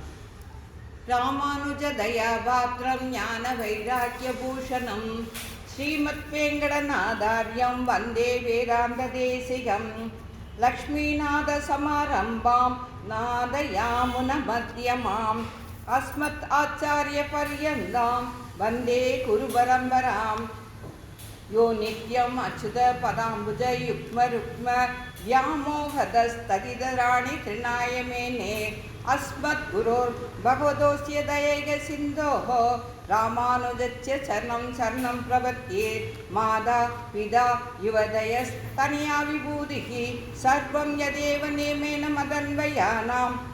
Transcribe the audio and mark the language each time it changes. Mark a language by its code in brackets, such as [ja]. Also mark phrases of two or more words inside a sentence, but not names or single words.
[sa] रामानुज दयापात्रं ज्ञान वैराग्य भूषणम् श्रीमत् वेङ्कटनाथार्यं वन्दे वेदान्त देशिकम् लक्ष्मीनाथ समारम्भां नाथयामुन मध्यमाम् अस्मत् आचार्य पर्यन्तां वन्दे गुरु परम्पराम् यो नित्यम् अच्युत पदाम्बुज युग्म रुक्म व्यामोहदस्तदिदराणि त्रिनायमेने अस्मद्गुरोर् भगवतोऽस्य दयैक सिन्धोः रामानुजस्य चरणं शरणं प्रपद्ये माता पिता युवदयस्तनया विभूतिः सर्वं यदेव नियमेन मदन्वयानाम्